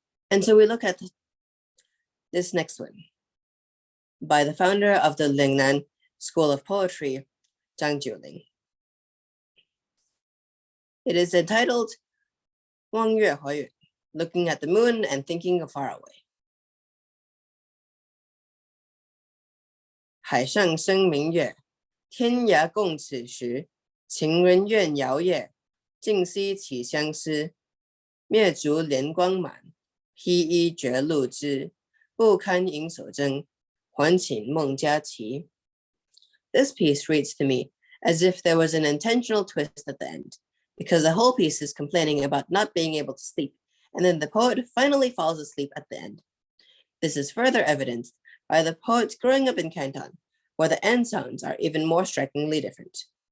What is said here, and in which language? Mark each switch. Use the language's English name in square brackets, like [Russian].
[English] And so we look at this next one by the founder of the Lingnan School of Poetry, Zhang Jiuling. It is entitled Wang Yue Huayue, looking at the moon and thinking of far away. [Chinese] 海上生明月，天涯共此时。情人怨遥夜，竟夕起相思。灭烛怜光满，披衣觉露滋。不堪盈手争，还寝梦佳期。 [English] This piece reads to me as if there was an intentional twist at the end, because the whole piece is complaining about not being able to sleep, and then the poet finally falls asleep at the end. This is further evidenced by the poets growing up in Canton, where the end sounds are even more strikingly different.